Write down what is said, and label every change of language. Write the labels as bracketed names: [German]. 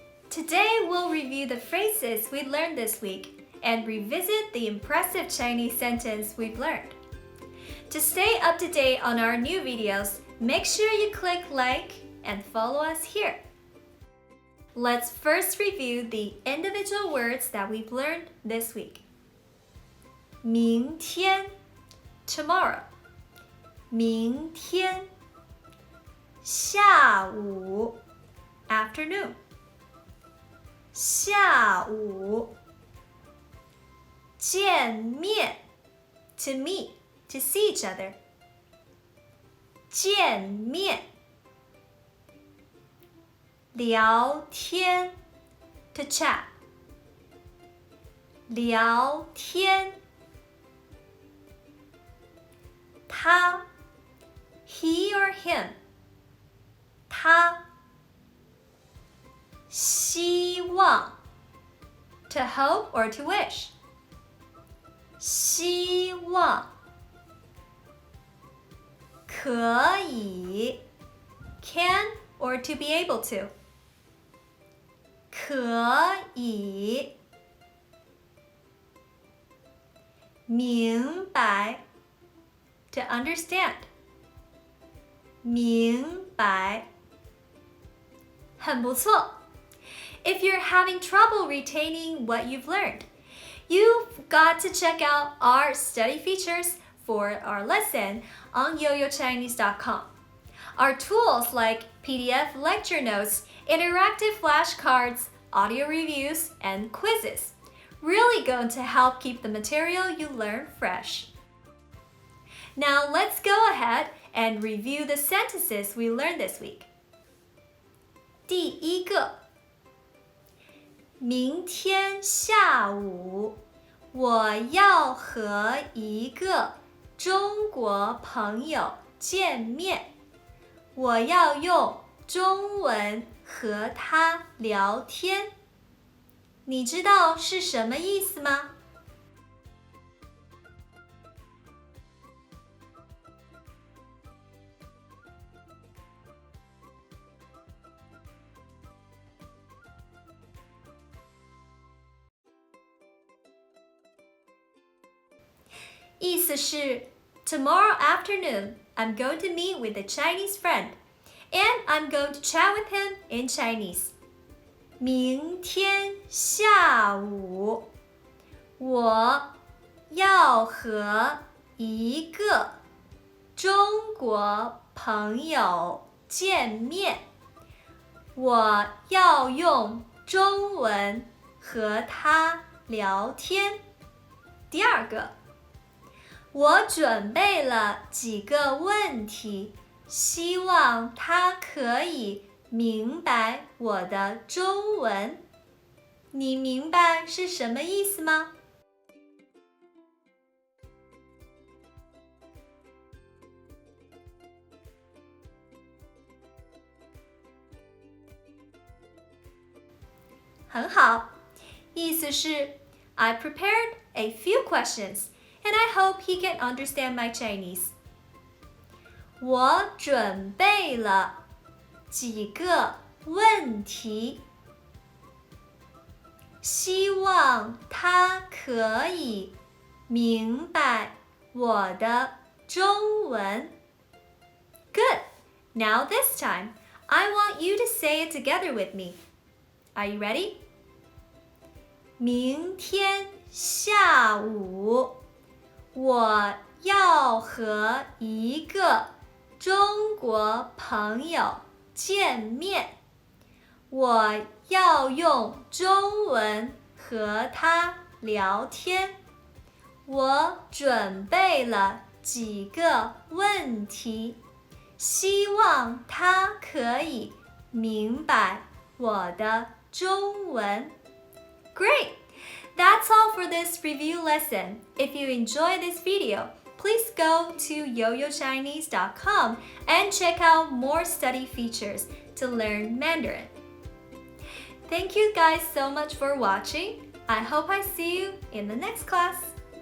[English] Today we'll review the phrases we learned this week and revisit the impressive Chinese sentence we've learned. To stay up to date on our new videos, make sure you click like and follow us here. Let's first review the individual words that we've learned this week. [Chinese] 明天 tomorrow. 明天下午 afternoon. 下午见面 [English] to meet, to see each other. [Chinese] 见面聊天 [English] to chat. [Chinese] 聊天他 [English] he or him. [Chinese] 他希望 [English] to hope or to wish. [Chinese] 希望可以 [English] can or to be able to. [Chinese] 可以明白 [English] to understand. [Chinese] 明白很不错。 [English] If you're having trouble retaining what you've learned, you've got to check out our study features for our lesson on yoyochinese.com. Our tools like PDF lecture notes, interactive flashcards, audio reviews, and quizzes really going to help keep the material you learn fresh. Now let's go ahead and review the sentences we learned this week. [Chinese] 第一个，明天下午我要和一个中国朋友见面，我要用中文和他聊天。你知道是什么意思吗？意思是 [English] Tomorrow afternoon, I'm going to meet with a Chinese friend, and I'm going to chat with him in Chinese. [Chinese] 明天下午我要和一个中国朋友见面，我要用中文和他聊天。第二个，我准备了几个问题，希望他可以明白我的中文。你明白是什么意思吗？很好，意思是 [English] I prepared a few questions.And I hope he can understand my Chinese. [Chinese] 我准备了几个问题，希望他可以明白我的中文。 [English] Good. Now this time, I want you to say it together with me. Are you ready? [Chinese] 明天下午我要和一个中国朋友见面，我要用中文和他聊天。我准备了几个问题，希望他可以明白我的中文。 [English] Great! That's all for this review lesson. If you enjoyed this video, please go to yoyochinese.com and check out more study features to learn Mandarin. Thank you guys so much for watching. I hope I see you in the next class.